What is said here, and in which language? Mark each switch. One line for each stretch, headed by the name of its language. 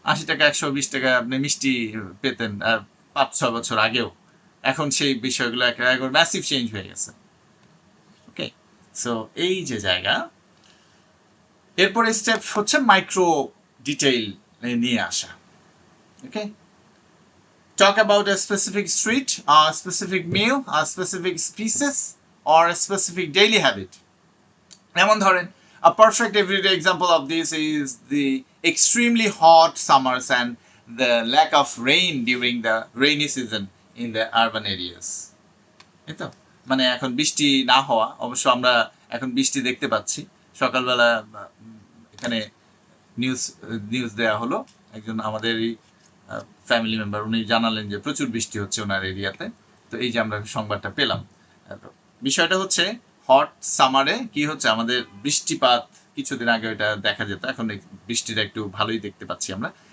Bangla: 80 টাকা 120 টাকা আপনি মিষ্টি পেতেন 5-6 বছর আগেও। এখন সেই বিষয়গুলো একেবারে ম্যাসিভ চেঞ্জ হয়ে গেছে। ওকে, সো এই যে জায়গা, এরপরে স্টেপ হচ্ছে মাইক্রো ডিটেইল নিয়ে আসা।
English: Okay, talk about a specific street, a specific meal, a specific species, or a specific daily habit.
Bangla: যেমন ধরেন,
English: a perfect everyday example of this is the extremely hot summers and the lack of rain during the rainy season in the urban areas.
Bangla: এই তো, মানে এখন বৃষ্টি না হওয়া, অবশ্য আমরা এখন বৃষ্টি দেখতে পাচ্ছি। সকালবেলা এখানে নিউজ নিউজ দেওয়া হলো, একজন আমাদেরই ফ্যামিলি মেম্বার, উনি জানালেন যে প্রচুর বৃষ্টি হচ্ছে ওনার এরিয়াতে। তো এই যে আমরা সংবাদটা পেলাম, বিষয়টা হচ্ছে হট সামারে কি হচ্ছে, আমাদের বৃষ্টিপাত কিছুদিন আগে এটা দেখা যেত, এখন বৃষ্টিটা একটু ভালোই দেখতে পাচ্ছি আমরা।